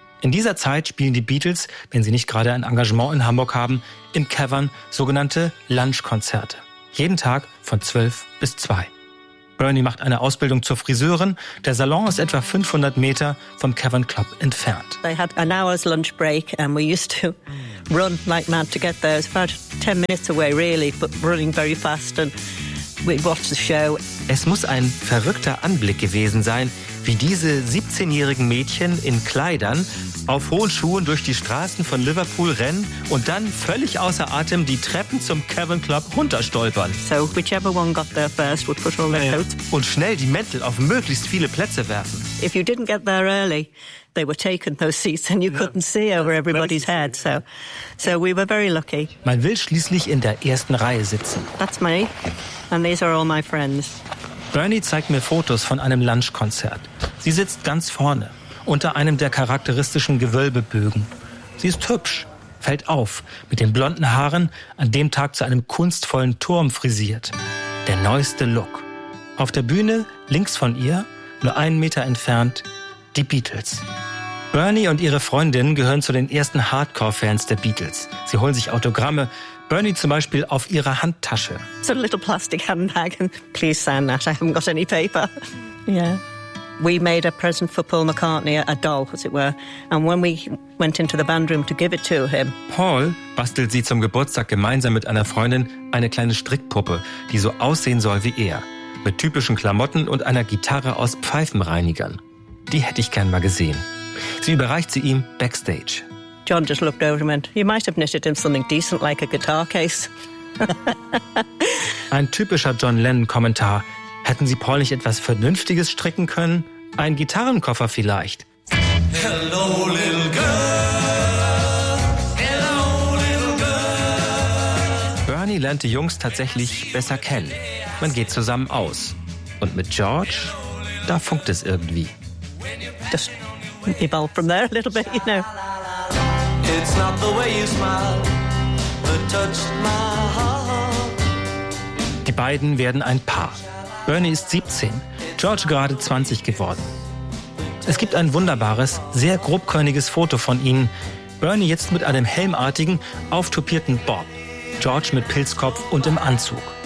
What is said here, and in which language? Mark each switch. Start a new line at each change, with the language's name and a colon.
German: In dieser Zeit spielen die Beatles, wenn sie nicht gerade ein Engagement in Hamburg haben, im Cavern sogenannte Lunchkonzerte. Jeden Tag von 12 bis 2. Bernie macht eine Ausbildung zur Friseurin. Der Salon ist etwa 500 Meter vom Cavern Club entfernt.
English: They had an hour's lunch break and we used to run like mad to get there. It was about 10 minutes away really, but running very fast and we watched the show.
German: Es muss ein verrückter Anblick gewesen sein, wie diese 17-jährigen Mädchen in Kleidern auf hohen Schuhen durch die Straßen von Liverpool rennen und dann völlig außer Atem die Treppen zum Cavern Club runterstolpern.
English: So whichever one got there first would put all their coats.
German: Und schnell die Mäntel auf möglichst viele Plätze werfen.
English: If you didn't get there early, they were taken, those seats, and you couldn't see over everybody's head. So we were very lucky.
German: Man will schließlich in der ersten Reihe sitzen.
English: That's me, and these are all my friends.
German: Bernie zeigt mir Fotos von einem Lunchkonzert. Sie sitzt ganz vorne, unter einem der charakteristischen Gewölbebögen. Sie ist hübsch, fällt auf, mit den blonden Haaren, an dem Tag zu einem kunstvollen Turm frisiert. Der neueste Look. Auf der Bühne, links von ihr, nur einen Meter entfernt, die Beatles. Bernie und ihre Freundin gehören zu den ersten Hardcore-Fans der Beatles. Sie holen sich Autogramme. Bernie zum Beispiel auf ihrer Handtasche.
English: So a little plastic handbag. Please sign that. I haven't got any paper. Yeah. We made a present for Paul McCartney, a doll, as it were. And when we went into the band room to give it to him.
German: Paul bastelt sie zum Geburtstag gemeinsam mit einer Freundin eine kleine Strickpuppe, die so aussehen soll wie er. Mit typischen Klamotten und einer Gitarre aus Pfeifenreinigern. die hätte ich gern mal gesehen. Sie überreicht sie ihm backstage.
English: John just looked over and went, you might have knitted him something decent like a guitar case.
German: Ein typischer John Lennon-Kommentar. Hätten Sie Paul nicht etwas Vernünftiges stricken können? Ein Gitarrenkoffer vielleicht?
English: Hello, little girl. Hello, little girl.
German: Bernie lernt die Jungs tatsächlich besser kennen. Man geht zusammen aus. Und mit George, da funkt es irgendwie.
English: Just evolve from there a little bit, you know. It's not the way you smile, but touch my heart.
German: Die beiden werden ein Paar. Bernie ist 17, George gerade 20 geworden. Es gibt ein wunderbares, sehr grobkörniges Foto von ihnen. Bernie jetzt mit einem helmartigen, auftopierten Bob. George mit Pilzkopf und im Anzug.